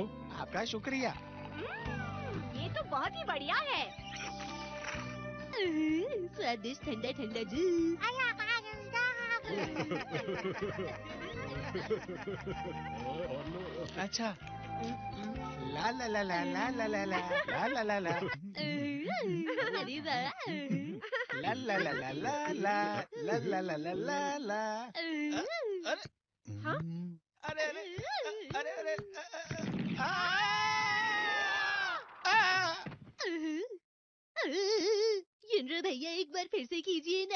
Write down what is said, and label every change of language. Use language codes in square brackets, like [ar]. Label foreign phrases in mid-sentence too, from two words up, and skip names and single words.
[hi] आपका शुक्रिया। ये तो बहुत ही बढ़िया है। स्वादिष्ट ठंडा ठंडा जूस। अच्छा। ला ला ला ला ला ला ला ला ला ला ला ला। अरे वाह। ला ला ला ला ला ला ला ला ला ला ला ला। अरे अरे अरे अरे युनरो भैया एक बार फिर से कीजिए ना।